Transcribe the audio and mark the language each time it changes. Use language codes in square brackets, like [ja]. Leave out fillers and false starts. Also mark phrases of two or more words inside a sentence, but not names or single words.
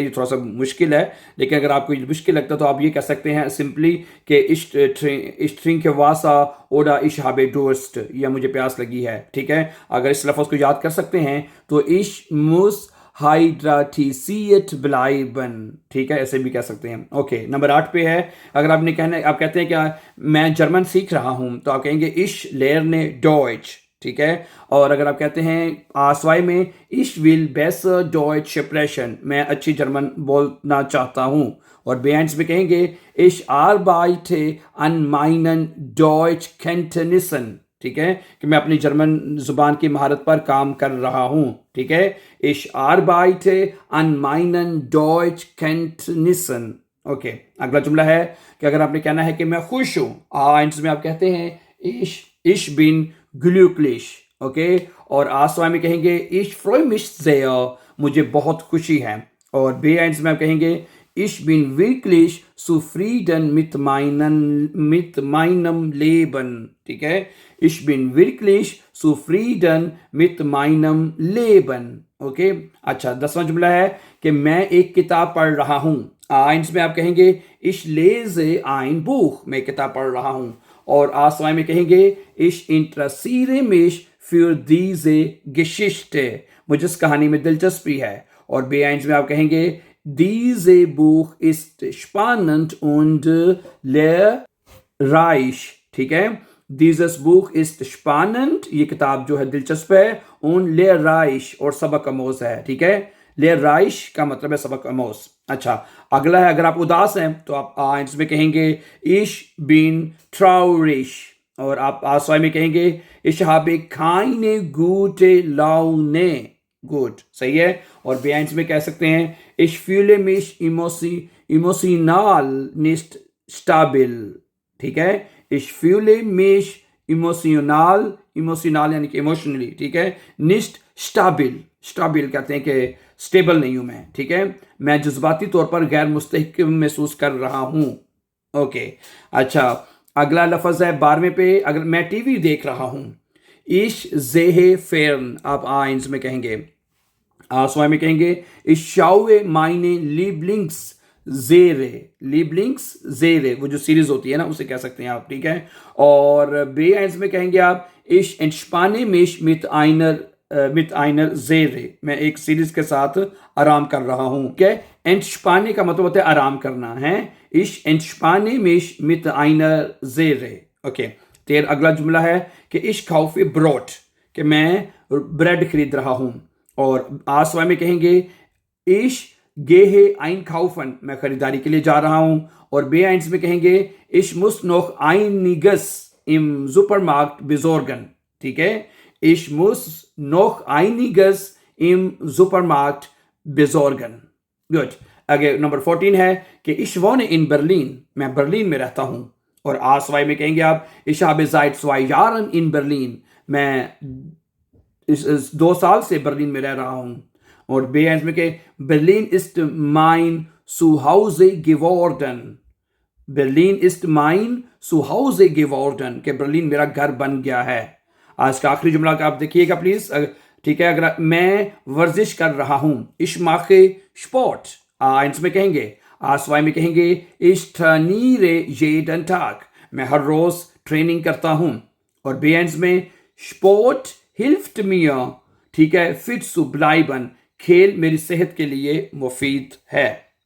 [ur] یہ تھوڑا سا مشکل ہے، لیکن اگر آپ کو مشکل لگتا ہے تو آپ یہ کہہ سکتے ہیں سمپلی کہ [de] ich trinke Wasser oder ich habe Durst, [ur] یا مجھے پیاس لگی ہے۔ ٹھیک ہے. اگر اس لفظ کو یاد کر سکتے ہیں تو [de] ich muss hydratisiert bleiben, [ur] ٹھیک ہے، ایسے بھی کہہ سکتے ہیں۔ اوکے۔ نمبر 8 پہ ہے. اگر آپ نے کہنا، آپ کہتے ہیں کہ میں جرمن سیکھ رہا ہوں، تو آپ کہیں گے [de] ich lerne Deutsch। [ur] ٹھیک ہے. اور اگر آپ کہتے ہیں آسوائی میں [de] ich will besser Deutsch sprechen, [ur] میں اچھی جرمن بولنا چاہتا ہوں. اور بے آئنس میں کہیں گے [de] ich arbeite an meinen Deutschkenntnissen, [ur] ٹھیک ہے، کہ میں اپنی جرمن زبان کی مہارت پر کام کر رہا ہوں۔ ٹھیک ہے. [de] ich arbeite an meinen Deutschkenntnissen। [ur] اوکے۔ اگلا جملہ ہے کہ اگر آپ نے کہنا ہے کہ میں خوش ہوں، آئنس میں آپ کہتے ہیں [de] ich bin glücklich। [ur] اوکے. اور آسوائی میں کہیں گے [de] ich freue mich sehr, [ur] مجھے بہت خوشی ہے. اور بے آئنس میں آپ کہیں گے [de] ich bin wirklich zufrieden mit meinem Leben। [ur] ٹھیک ہے. [de] ich bin wirklich zufrieden mit meinem Leben। [ur] اوکے. اچھا، 10واں جملہ ہے کہ میں ایک کتاب پڑھ رہا ہوں. آئنس میں آپ کہیں گے [de] ich lese ein Buch, [ur] میں کتاب پڑھ رہا ہوں. اور آسوائی میں کہیں گے [de] ich interessiere mich für diese Geschichte, [ur] مجھے اس کہانی میں دلچسپی ہے. اور B1 میں آپ کہیں گے [de] diese Buch ist spannend und lehrreich, [ur] ٹھیک ہے. [de] Dieses Buch ist spannend, [ur] یہ کتاب جو ہے دلچسپ ہے, [de] und lehrreich [ur] اور سبق آموز ہے، ٹھیک ہے. lehrreich کا مطلب ہے سبق آموز۔ اچھا، اگلا ہے، اگر آپ اداس ہیں تو آپ eins میں کہیں گے [de] ich bin traurig, [ur] اور آپ آسوائی میں کہیں گے [de] ich habe keine gute Laune, [ur] گڈ، صحیح ہے. اور B1 میں کہہ سکتے ہیں [de] ich fühle mich emotional nicht stabil, [ur] ٹھیک ہے. [de] ich fühle mich emotional [ur] یعنی کہ ایموشنلی، ٹھیک ہے. [de] nicht stabil [ur] کہتے ہیں کہ سٹیبل نہیں ہوں میں، ٹھیک ہے. میں جذباتی طور پر غیر مستحکم محسوس کر رہا ہوں. اوکے، اچھا، اگلا لفظ ہے 12ویں پہ، اگر میں ٹی وی دیکھ رہا ہوں [de] ich sehe fern, [ur] آپ eins میں کہیں گے. آسوائی میں کہیں گے [de] ich schaue meine Lieblingsserie, [ur] وہ جو سیریز ہوتی ہے نا، اسے کہہ سکتے ہیں آپ، ٹھیک ہے. اور B1 میں کہیں گے آپ [de] ich entspanne mich mit einer Serie, [ur] میں ایک سیریز کے ساتھ آرام کر رہا ہوں، ٹھیک ہے. entspannen کا مطلب ہوتا ہے آرام کرنا ہے. [de] ich entspanne mich mit einer Serie, [ur] اوکے. پھر اگلا جملہ ہے کہ [de] ich kaufe Brot, [ur] کہ میں بریڈ خرید رہا ہوں. اور آسوائی میں کہیں گے [de] ich gehe einkaufen, [ur] میں خریداری کے لیے جا رہا ہوں. اور B1 میں کہیں گے [de] ich muss noch einiges im Supermarkt besorgen, [ur] ٹھیک ہے. [de] ich muss noch einiges im Supermarkt besorgen, [ur] گڈ. آگے نمبر 14 ہے کہ [de] ich wohne in Berlin, [ur] میں برلن میں رہتا ہوں. اور آسوائی میں کہیں گے آپ [de] ich habe seit 2 Jahren in Berlin, [ur] میں اس 2 سال سے برلن میں رہ رہا ہوں. اور B1 میں کے [de] Berlin ist mein Zuhause geworden, Berlin ist mein Zuhause geworden, [ur] کہ برلن میرا گھر بن گیا ہے. آج کا آخری جملہ کا آپ دیکھیے گا پلیز، ٹھیک ہے. اگر میں ورزش کر رہا ہوں [de] ich mache Sport, [ur] eins میں کہیں گے. آسوائی میں کہیں گے [de] ich trainiere jeden Tag, [ur] میں ہر روز ٹریننگ کرتا ہوں. اور B1 میں [de] Sport hilft mir, [ur] ٹھیک ہے, [de] fit zu bleiben, [ur] کھیل میری صحت کے لیے مفید ہے.